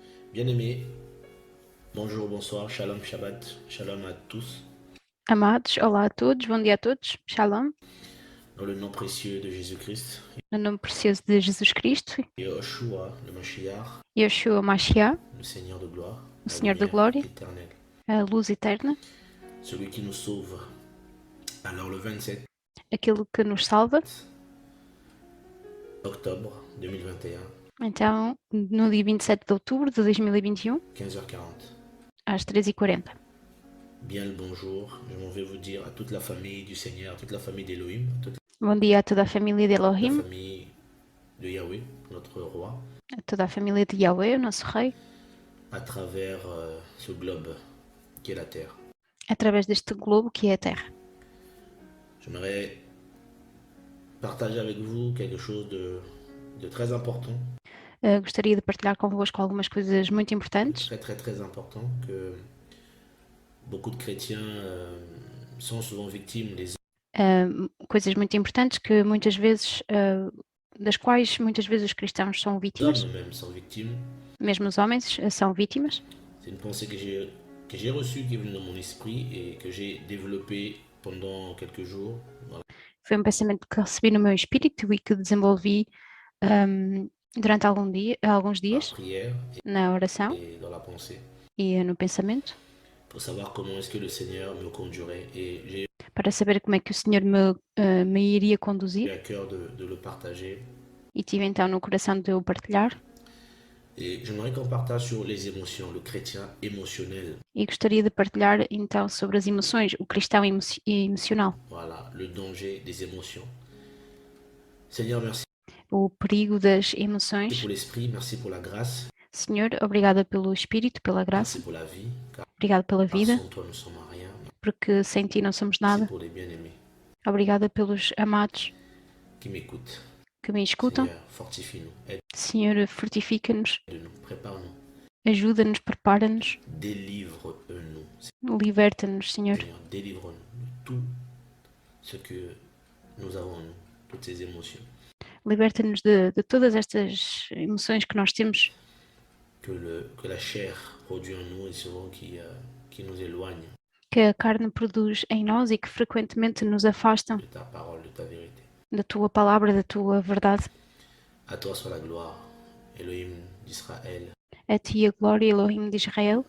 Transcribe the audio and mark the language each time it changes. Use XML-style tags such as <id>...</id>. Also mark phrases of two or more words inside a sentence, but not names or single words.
<fr>Bien-aimés, bonjour, bonsoir, shalom,</fr> <he>שבת שלום</he> <fr>à tous.</fr> <pt>Amados, olá a todos, bom dia a todos, Shalom,</pt> <fr>Dans le nom précieux de Jésus-Christ,</fr> <pt>no nome precioso de Jesus Cristo,</pt> <fr>Yeshua, le Mashiach, Yeshua Mashiach, le Seigneur de gloire,</fr> <pt>o</pt> <fr>la</fr> <pt>Senhor da</pt> <fr>lumière</fr> <pt>Glória,</pt> <fr>éternelle,</fr> <pt>a luz eterna,</pt> <fr>celui qui nous sauve. Alors le 27</fr> <pt>aquilo que nos salva.</pt> <fr>octobre 2021,</fr> <pt>Então, no dia 27 de outubro de 2021,</pt> <fr>15h40,</fr> <pt>às 13h40.</pt> <fr>bien le bonjour, je m'en vais vous dire à toute la famille du Seigneur, à toute la famille d'Elohim, à toute</fr> <pt>Bom dia a toda a família de</pt> <fr>la</fr> <pt>Elohim,</pt> <fr>famille de Yahweh, notre roi,</fr> <pt>a toda a família de Yahweh, o nosso Rei,</pt> <fr>à travers ce globe qui est la terre.</fr> <pt>através deste globo que é a Terra.</pt> <fr>J'aimerais partager avec vous quelque chose de très important,</fr> <pt>Gostaria de partilhar convosco algumas coisas muito importantes,</pt> <fr>très important, que beaucoup de chrétiens sont souvent victimes,</fr> <pt>coisas muito importantes que muitas vezes, das quais muitas vezes os cristãos são vítimas,</pt> <fr>hommes même sont victimes.</fr> <pt>mesmo os homens são vítimas.</pt> <fr>C'est une pensée que j'ai reçue, qui est venue dans mon esprit et que j'ai développée pendant quelques jours. Voilà.</fr> <pt>Foi um pensamento que recebi no meu espírito e que desenvolvi durante alguns</pt> <fr>La</fr> <pt>dias</pt> <fr>prière</fr> <pt>na oração</pt> <fr>et dans la pensée,</fr> <pt>e no pensamento,</pt> <fr>pour savoir comment est-ce que le Seigneur me conduirait. Et j'ai</fr> <pt>para saber como é que o Senhor me iria eu conduzir,</pt> <fr>à cœur de le partager.</fr> <pt>e tive então no coração de o partilhar.</pt> <fr>Et j'aimerais qu'on partage sur les émotions, le chrétien émotionnel.</fr> <pt>E gostaria de partilhar então sobre as emoções, o cristão emocional,</pt> <fr>Voilà, le danger des émotions. Seigneur, merci</fr> <pt>o perigo das emoções.</pt> <fr>pour l'esprit, merci pour la grâce,</fr> <pt>Senhor, obrigada pelo Espírito, pela graça,</pt> <fr>merci pour la vie, car</fr> <pt>obrigada pela vida,</pt> <fr>sans toi nous sommes rien.</fr> <pt>porque sem ti não somos</pt> <fr>Merci</fr> <pt>nada.</pt> <fr>pour les bien-aimés</fr> <pt>Obrigada pelos amados</pt> <fr>qui m'écoutent.</fr> <pt>que me escutam.</pt> <fr>Seigneur, fortifie-nous,</fr> <pt>Senhor, fortifica-nos,</pt> <fr>aide-nous, prépare-nous,</fr> <pt>ajuda-nos, prepara-nos,</pt> <fr>délivre-nous.</fr> <pt>liberta-nos, Senhor.</pt> <fr>Seigneur, délivre-nous de tout ce que nous avons en nous, toutes ces émotions.</fr> <pt>Liberta-nos de todas estas emoções que nós temos,</pt> <fr>Que la chair produit en nous et souvent qui nous éloigne</fr> <pt>que a carne produz em nós e que frequentemente nos afastam</pt> <fr>de ta parole, de ta vérité.</fr> <pt>da tua palavra, da tua verdade.</pt> <fr>À toi soit la gloire, Elohim d'Israël,</fr> <pt>A ti a glória, Elohim de Israel,</pt>